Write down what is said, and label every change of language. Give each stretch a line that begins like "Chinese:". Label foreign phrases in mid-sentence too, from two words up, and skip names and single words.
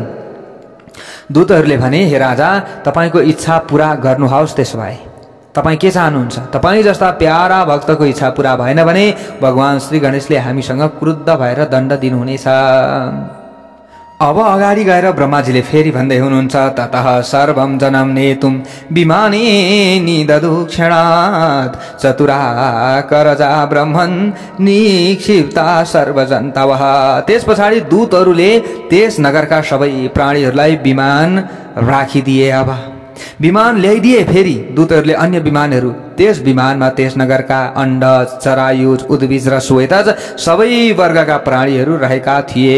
Nepali: दूतहरूले भने, हे राजा, तपाईको इच्छा पूरा गर्नुहोस्। त्यसो भए तपाईँ के चाहनुहुन्छ? तपाईँ जस्ता प्यारा भक्तको इच्छा पूरा भएन भने भगवान श्री गणेशले हामीसँग क्रुद्ध भएर दण्ड दिनुहुनेछ। अब अगाडि गएर ब्रह्माजीले फेरि भन्दै हुनुहुन्छ,
Sanskrit: ततः सर्वं जनम नेतुम विमाने निदधु क्षणात् चतुरा करजा ब्रह्मन् निक्षिप्ता सर्वजन्तवः।
Nepali: त्यस पछाडि दूतहरूले त्यस नगरका सबै प्राणीहरूलाई विमान राखिदिए। अब विमान ल्याइदिए। फेरि दूतहरूले अन्य विमानहरू त्यस विमानमा त्यस नगरका अण्ड, चरायुज, उद्भिज र श्वेतज सबै वर्गका प्राणीहरू रहेका थिए।